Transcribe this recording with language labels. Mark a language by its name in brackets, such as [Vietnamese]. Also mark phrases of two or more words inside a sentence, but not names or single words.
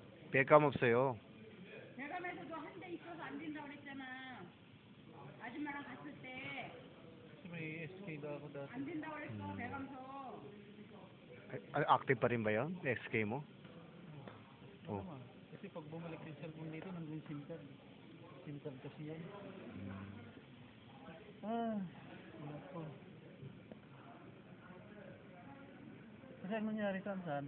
[Korean] 배감 없어요. 대감에서도 한 대 있어서 안 된다고 그랬잖아. 아줌마랑 갔을 때 [Filipino] May SK daw ako dati. [Korean] 안 된다고 그랬어, 대감서. [Filipino] Active pa rin ba yun? SK mo? Oh. Naman. Kasi pag bumalik yung cellphone dito, nandun yung SIM card. SIM card kasi yan. Wala po. Kasi ang nangyari saan?